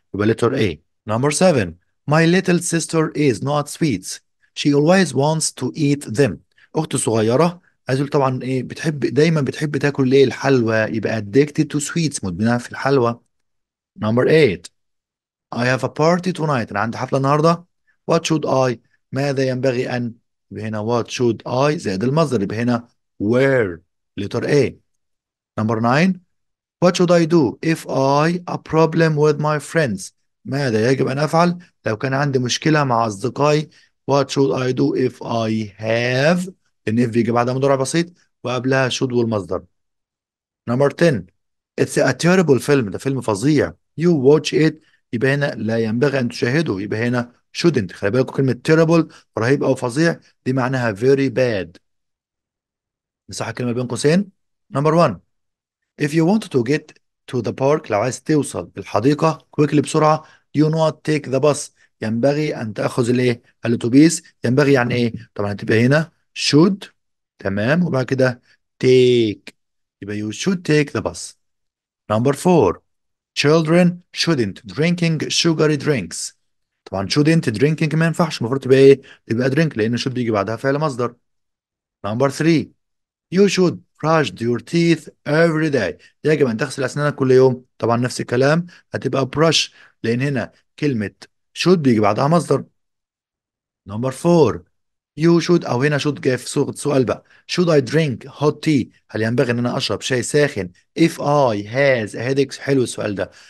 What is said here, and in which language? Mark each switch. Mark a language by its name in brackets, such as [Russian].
[English] يبقى letter A. Number 7: my little sister is not sweets she always wants to eat them. [Arabic] أختي الصغيرة عايز طبعا إيه؟ دايما بتحب تاكل إيه؟ الحلوى. يبقى [English] addicted to sweets، [Arabic] مدمنة في الحلوى. [English] Number 8: I have a party tonight. [Arabic] أنا عندي حفلة النهاردة. [English] What should I؟ [Arabic] ماذا ينبغي أن؟ يبقى هنا what should I زائد المصدر. يبقى هنا where. [English] letter A. Number 9: what should I do if I a problem with my friends؟ [Arabic] ماذا يجب أن أفعل لو كان عندي مشكلة مع أصدقائي؟ [English] what should I do if I have؟ [Arabic] لأن if بيجي بعدها مضارع بسيط وقبلها should والمصدر. [English] Number 10: it's a terrible film. [Arabic] ده فيلم فظيع. [English] you watch it [Arabic] يبقى هنا لا ينبغي أن تشاهده، يبقى هنا shouldn't. خلي بالكم كلمة terrible رهيب أو فظيع دي معناها [English] very bad. [Arabic] نصح الكلمة بين قوسين. [English] number one if you want to get to the park [Arabic] لو عايز توصل الحديقة [English] quickly [Arabic] بسرعة [English] you not take the bus [Arabic] ينبغي أن تأخذ الإيه الأتوبيس. ينبغي يعني إيه؟ طبعا هتبقى هنا should. تمام. وبعد كده [English] take يبقى you should take the bus. number four children shouldn't drinking sugary drinks. [Arabic] طبعا shouldn't drinking ما ينفعش، المفروض تبقى إيه؟ تبقى drink لأن should بيجي بعدها فعل مصدر. [English] number three You should brush your teeth every day. [Arabic] يجب أن تغسل أسنانك كل يوم. طبعا نفس الكلام هتبقى brush لأن هنا كلمة should بيجي بعدها مصدر. [English] Number four You should [Arabic] أو هنا should جاي في صيغة سؤال بقى. [English] Should I drink hot tea؟ [Arabic] هل ينبغي إن أنا أشرب شاي ساخن [English] if I has a headache؟ [Arabic] حلو السؤال ده.